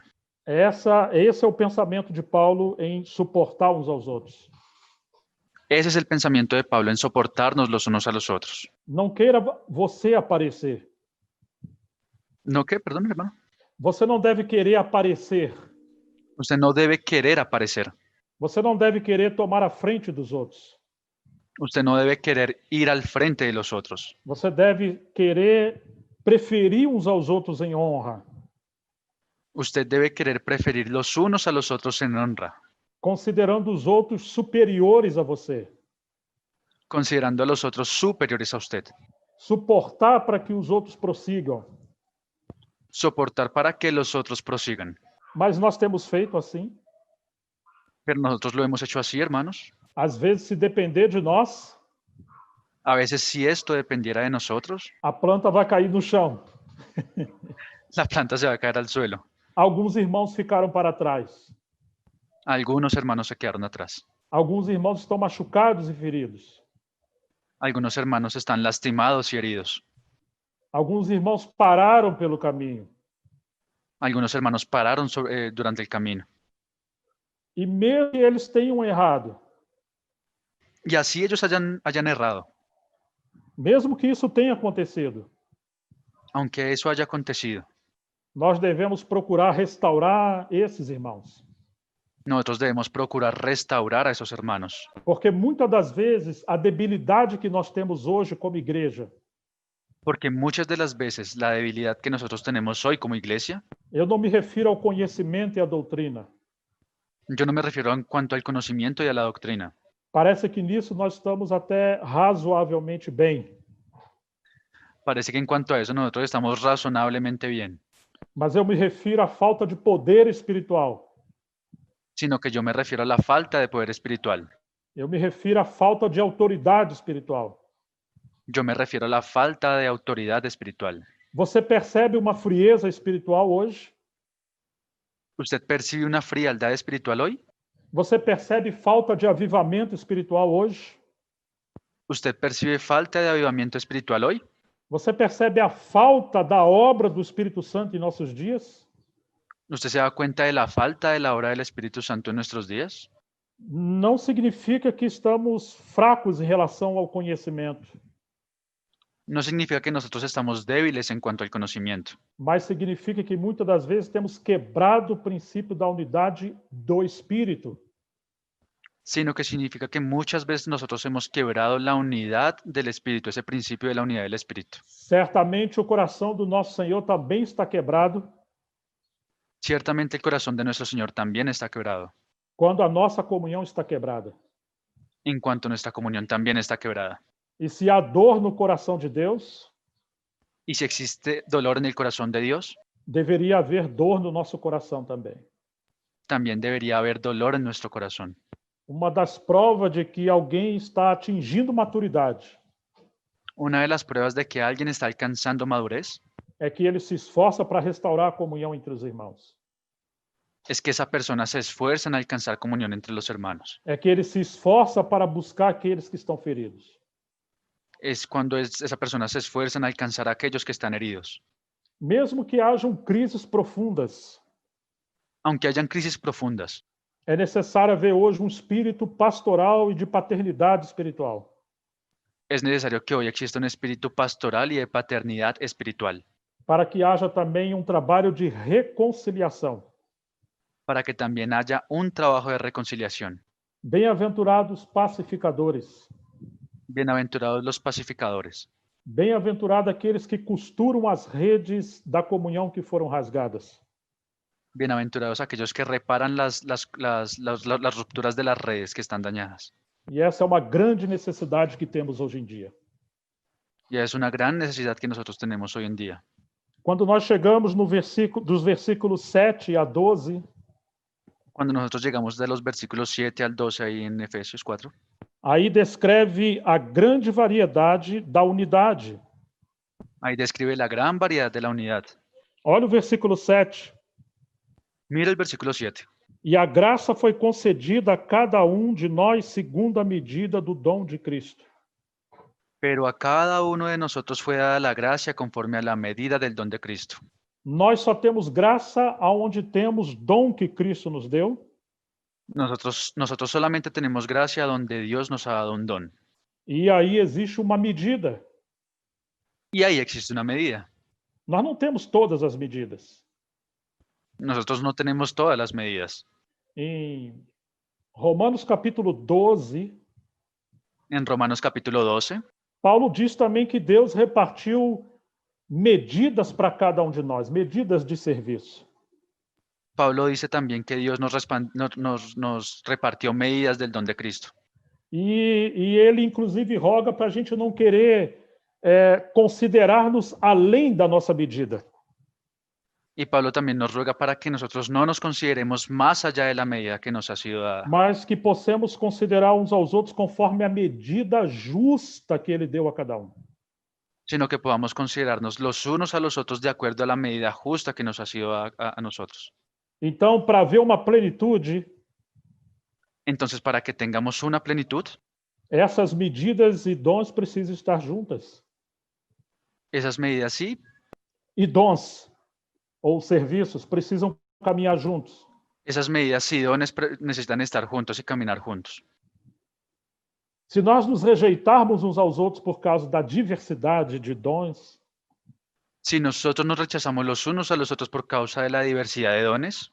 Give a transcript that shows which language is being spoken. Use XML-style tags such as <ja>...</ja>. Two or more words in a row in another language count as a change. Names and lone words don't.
<pt>Esse é o pensamento de Paulo em suportar uns aos outros.</pt> <es>Ese es el pensamiento de Pablo en soportarnos los unos a los otros.</es> <pt>Não queira você aparecer.</pt> <es>¿No qué? Perdón, hermano.</es> <pt>Você não deve querer aparecer.</pt> <es>Usted no debe querer aparecer.</es> <pt>Você não deve querer tomar a frente dos outros.</pt> <es>Usted no debe querer ir al frente de los otros.</es> <pt>Você deve querer preferir uns aos outros em honra,</pt> <es>Usted debe querer preferir los unos a los otros en honra,</es> <pt>considerando os outros superiores a você.</pt> <es>considerando a los otros superiores a usted.</es> <pt>Suportar para que os outros prossigam.</pt> <es>Soportar para que los otros prosigan.</es> <pt>Mas nós temos feito assim.</pt> <es>Pero nosotros lo hemos hecho así, hermanos.</es> <pt>Às vezes, se depender de nós,</pt> <es>A veces, si esto dependiera de nosotros,</es> <pt>a planta vai cair no chão.</pt> <es>la planta se va a caer al suelo.</es> <pt>Alguns irmãos ficaram para trás.</pt> <es>Algunos hermanos se quedaron atrás.</es> <pt>Alguns irmãos estão machucados e feridos.</pt> <es>Algunos hermanos están lastimados y heridos.</es> <pt>Alguns irmãos pararam pelo caminho.</pt> <es>Algunos hermanos pararon durante el camino.</es> <pt>E mesmo que eles tenham errado,</pt> <es>Y así ellos hayan errado,</es> <pt>mesmo que isso tenha acontecido,</pt> <es>aunque eso haya acontecido,</es> <pt>nós devemos procurar restaurar esses irmãos.</pt> <es>nosotros debemos procurar restaurar a esos hermanos.</es> <pt>Porque muitas das vezes a debilidade que nós temos hoje como igreja,</pt> <es>Porque muchas de las veces la debilidad que nosotros tenemos hoy como iglesia,</es> <pt>eu não me refiro ao conhecimento e à doutrina.</pt> <es>yo no me refiero en cuanto al conocimiento y a la doctrina.</es> <pt>Parece que nisso nós estamos até razoavelmente bem.</pt> <es>Parece que en cuanto a eso nosotros estamos razonablemente bien,</es> <pt>Mas eu me refiro à falta de poder espiritual.</pt> <es>sino que yo me refiero a la falta de poder espiritual.</es> <pt>Eu me refiro à falta de autoridade espiritual.</pt> <es>Yo me refiero a la falta de autoridad espiritual.</es> <pt>Você percebe uma frieza espiritual hoje?</pt> <es>¿Usted percibe una frialdad espiritual hoy?</es> <pt>Você percebe falta de avivamento espiritual hoje?</pt> <es>¿Usted percibe falta de avivamiento espiritual hoy?</es> <pt>Você percebe a falta da obra do Espírito Santo em nossos dias?</pt> <es>¿Usted se da cuenta de la falta de la obra del Espíritu Santo en nuestros días?</es> <pt>Não significa que estamos fracos em relação ao conhecimento,</pt> <es>No significa que nosotros estamos débiles en cuanto al conocimiento,</es> <pt>mas significa que muitas das vezes temos quebrado o princípio da unidade do Espírito.</pt> <es>sino que significa que muchas veces nosotros hemos quebrado la unidad del Espíritu, ese principio de la unidad del Espíritu.</es> <pt>Certamente o coração do nosso Senhor também está quebrado</pt> <es>Ciertamente el corazón de nuestro Señor también está quebrado,</es> <pt>quando a nossa comunhão está quebrada.</pt> <es>en cuanto nuestra comunión también está quebrada.</es> <pt>E se há dor no coração de Deus,</pt> <es>Y si existe dolor en el corazón de Dios,</es> <pt>deveria haver dor no nosso coração também.</pt> <es>también debería haber dolor en nuestro corazón.</es> <pt>Uma das provas de que alguém está atingindo maturidade</pt> <es>Una de las pruebas de que alguien está alcanzando madurez</es> <pt>é que ele se esforça para restaurar a comunhão entre os irmãos.</pt> <es>es que esa persona se esfuerza en alcanzar comunión entre los hermanos.</es> <pt>É que ele se esforça para buscar aqueles que estão feridos.</pt> <es>Es cuando esa persona se esfuerza en alcanzar a aquellos que están heridos.</es> <pt>Mesmo que hajam crises profundas,</pt> <es>Aunque hayan crisis profundas,</es> <pt>é necessário haver hoje um espírito pastoral e de paternidade espiritual.</pt> <es>es necesario que hoy exista un espíritu pastoral y de paternidad espiritual,</es> <pt>Para que haja também um trabalho de reconciliação.</pt> <es>para que también haya un trabajo de reconciliación.</es> <pt>Bem-aventurados pacificadores.</pt> <es>Bienaventurados los pacificadores.</es> <pt>Bem-aventurados aqueles que costuram as redes da comunhão que foram rasgadas.</pt> <es>Bienaventurados aquellos que reparan las rupturas de las redes que están dañadas.</es> <pt>E essa é uma grande necessidade que temos hoje em dia.</pt> <es>Y es una gran necesidad que nosotros tenemos hoy en día.</es> <pt>Quando nós chegamos no dos versículos 7 a 12,</pt> <es>Cuando nosotros llegamos de los versículos 7 al 12 ahí en Efesios 4,</es> <pt>aí descreve a grande variedade da unidade.</pt> <es>ahí describe la gran variedad de la unidad.</es> <pt>Olha o versículo 7.</pt> <es>Mira el versículo 7.</es> <pt>E a graça foi concedida a cada um de nós segundo a medida do dom de Cristo.</pt> <es>Pero a cada uno de nosotros fue dada la gracia conforme a la medida del don de Cristo.</es> <pt>Nós só temos graça aonde temos dom que Cristo nos deu.</pt> <es>Nosotros solamente tenemos gracia donde Dios nos ha dado un don.</es> <pt>E aí existe uma medida.</pt> <es>Y ahí existe una medida.</es> <pt>Nós não temos todas as medidas.</pt> <es>Nosotros no tenemos todas las medidas.</es> <pt>Em Romanos capítulo 12,</pt> <es>En Romanos capítulo 12,</es> <pt>Paulo diz também que Deus repartiu medidas para cada um de nós, medidas de serviço.</pt> <es>Pablo dice también que Dios nos repartió medidas del don de Cristo.</es> <pt>E ele, inclusive, roga para a gente não querer considerar-nos além da nossa medida.</pt> <es>Y Pablo también nos ruega para que nosotros no nos consideremos más allá de la medida que nos ha sido dada,</es> <pt>Mas que possamos considerar uns aos outros conforme a medida justa que ele deu a cada um.</pt> <es>sino que podamos considerarnos los unos a los otros de acuerdo a la medida justa que nos ha sido a nosotros.</es> <pt>Então, para haver uma plenitude,</pt> <es>Entonces, para que tengamos una plenitud,</es> <pt>essas medidas e dons precisam estar juntas.</pt> <es>esas medidas sí,</es> <pt>E dons ou serviços precisam caminhar juntos.</pt> <es>esas medidas y dones necesitan estar juntos y caminar juntos.</es> <pt>Se nós nos rejeitarmos uns aos outros por causa da diversidade de dons,</pt> <es>Si nosotros nos rechazamos los unos a los otros por causa de la diversidad de dones,</es>